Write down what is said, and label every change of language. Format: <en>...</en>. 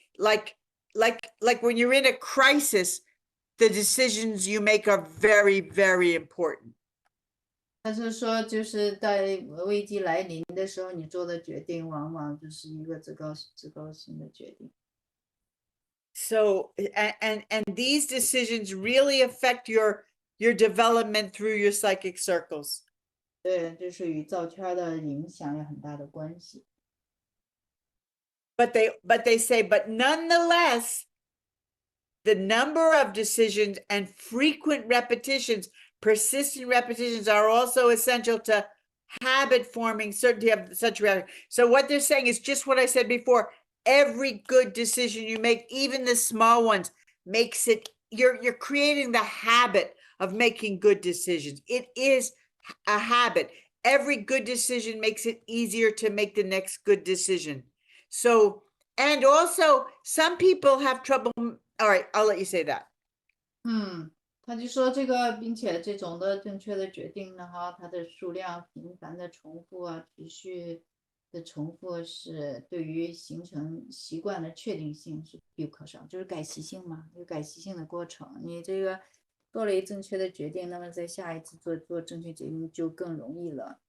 <en>Like when you're in a crisis, the decisions you make are very, very important.</en> <zh>他是说，就是在危机来临的时候，你做的决定往往就是一个至高性的决定。</zh> <en>So and these decisions really affect your development through your psychic circles.</en> <zh>对，这是与造圈的影响有很大的关系。</zh> <en>But they say, but nonetheless, the number of decisions and frequent repetitions, persistent repetitions are also essential to habit forming certainty of such reaction. So what they're saying is just what I said before. every good decision you make, even the small ones, makes it, you're creating the habit of making good decisions. It is a habit. Every good decision makes it easier to make the next good decision. So, and also some people have trouble. All right, I'll let you say that.</en> <zh>他就说这个，并且这种的正确的决定呢，哈，它的数量频繁的重复啊，持续的重复是对于形成习惯的确定性是必不可少，就是改习性嘛，有改习性的过程。你这个做了一正确的决定，那么在下一次做正确决定就更容易了。</zh>